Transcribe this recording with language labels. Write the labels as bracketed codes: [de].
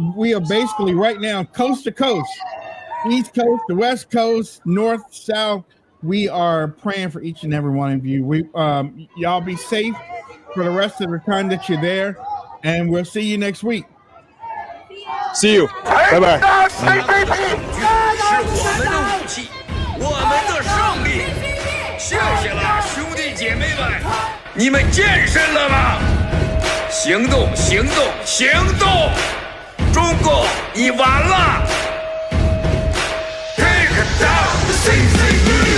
[en] We are basically right now coast to coast, East Coast, the West Coast, North, South. We are praying for each and every one of you. Y'all be safe for the rest of the time that you're there, and we'll see you next week. See you. Bye bye. [zh] 是我们的武器，我们的胜利。谢谢了，兄弟姐妹们，你们健身了吗？行动，行动，行动！中国，你完了 ！ [en] Take down the CCP！